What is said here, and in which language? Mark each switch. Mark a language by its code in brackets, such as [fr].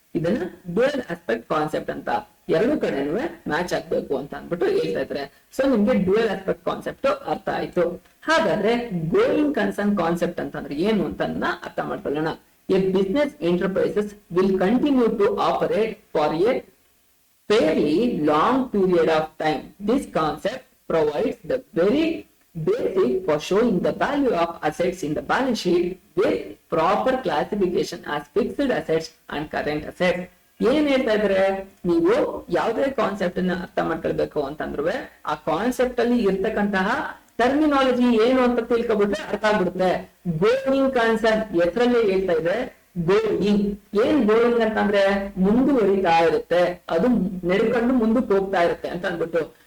[kn] ಇದನ್ನ dual aspect concept ಅಂತ, ಎರಡು ಕಡೆನೂ ಮ್ಯಾಚ್ ಆಗ್ಬೇಕು ಅಂತ ಅಂದ್ಬಿಟ್ಟು ಹೇಳ್ತಾ ಇದ್ದಾರೆ. ಸೊ ನಿಮ್ಗೆ ಡ್ಯುಯಲ್ ಆಸ್ಪೆಕ್ಟ್ ಕಾನ್ಸೆಪ್ಟ್ ಅರ್ಥ ಆಯ್ತು. ಹಾಗಾದ್ರೆ ಗೋಯಿಂಗ್ ಕನ್ಸರ್ನ್ ಕಾನ್ಸೆಪ್ಟ್ ಅಂತಂದ್ರೆ ಏನು ಅಂತ ಅರ್ಥ ಮಾಡ್ಕೊಳ್ಳೋಣ. [en] A business enterprises will continue to operate for a fairly long period of time. This concept provides the very basic for showing the value of assets in the balance sheet with proper classification as fixed assets and current assets. [kn] ಏನ್ ಹೇಳ್ತಾ ಇದ್ರೆ, ನೀವು ಯಾವುದೇ concept ಅನ್ನ ಅರ್ಥ ಮಾಡ್ಕೊಳ್ಬೇಕು ಅಂತಂದ್ರೆ ಆ ಕಾನ್ಸೆಪ್ಟ್ ಅಲ್ಲಿ ಇರ್ತಕ್ಕಂತಹ ಟರ್ಮಿನಾಲಜಿ ಏನು ಅಂತ ತಿಳ್ಕೊಬಿಟ್ರೆ ಅರ್ಥ ಆಗ್ಬಿಡುತ್ತೆ. ಗೋಯಿಂಗ್ ಕನ್ಸರ್ನ್ ಹೆಸರಲ್ಲೇ ಹೇಳ್ತಾ ಇದೆ, ಗೋಯಿಂಗ್. ಏನ್ ಗೋಯಿಂಗ್ ಅಂತಂದ್ರೆ ಮುಂದುವರಿತಾ ಇರುತ್ತೆ, ಅದು ನಡ್ಕೊಂಡು ಮುಂದಕ್ಕೆ ಹೋಗ್ತಾ ಇರುತ್ತೆ ಅಂತ ಅಂದ್ಬಿಟ್ಟು.